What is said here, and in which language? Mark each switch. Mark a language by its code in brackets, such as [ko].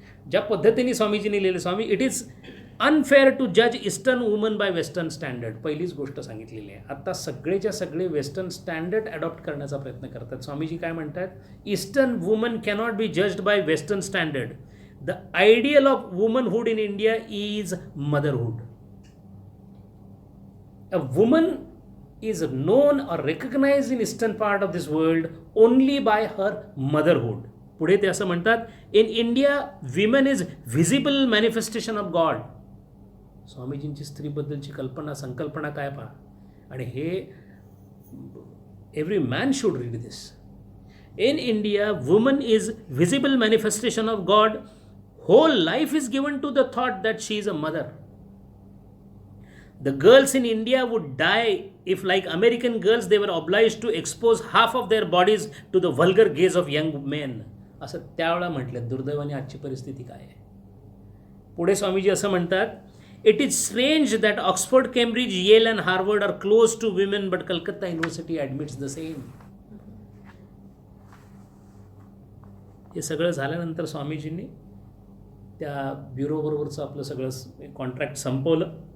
[mr] ज्या पद्धतीने स्वामीजींनी लिहिले, [en] Swami it is unfair to जज eastern woman bye western standard, [mr] पहिलीच गोष्ट सांगितलेली आहे. आता सगळेच्या सगळे वेस्टर्न स्टँडर्ड अडॉप्ट करण्याचा प्रयत्न करतात. स्वामीजी काय म्हणतात, [en] Eastern woman cannot be judged by western standard. The ideal of womanhood in India is motherhood. A woman is known or recognized in eastern part of this world only by her motherhood. [mr] पुढे ते असं म्हणतात, [en] in India women is visible manifestation of God. [mr] स्वामीजींची स्त्रीबद्दलची संकल्पना काय पहा. आणि हे [en] every man should read this. In India woman is visible manifestation of God. Whole life is given to the thought that she is a mother. The girls in India would die if, like American girls, they were obliged to expose half of their bodies to the vulgar gaze of young men. [mr] असं त्यावेळेला म्हटलं. दुर्दैवाने आजची परिस्थिती काय आहे. पुढे स्वामीजी असं म्हणतात, [en] It is strange that Oxford, Cambridge, Yale and Harvard are close to women but Calcutta University admits the same. [mr] हे सगळं झाल्यानंतर स्वामीजींनी त्या ब्युरोबरोबरचं आपलं सगळं कॉन्ट्रॅक्ट संपवलं.